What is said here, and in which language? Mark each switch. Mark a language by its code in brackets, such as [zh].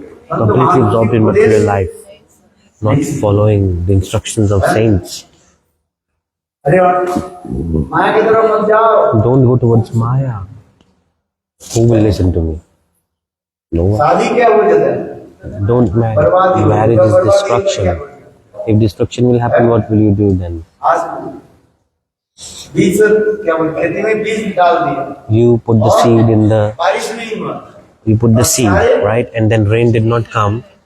[en] Completely absorbed in material life, not following the instructions of saints. [hi] अरे माया की तरफ मत जाओ। [en] Don't go towards Maya. Who will listen to me? No one. [hi] शादी क्या हो जाता है? [en] Don't marry. Marriage is destruction. If destruction will happen, what will you do then? [hi] आज बीज क्या बोलते खेती में बीज डाल दिया। [en] You put the seed in the. [hi] बारिश नहीं हुआ। [en] You put the seed, right, and then rain did not come.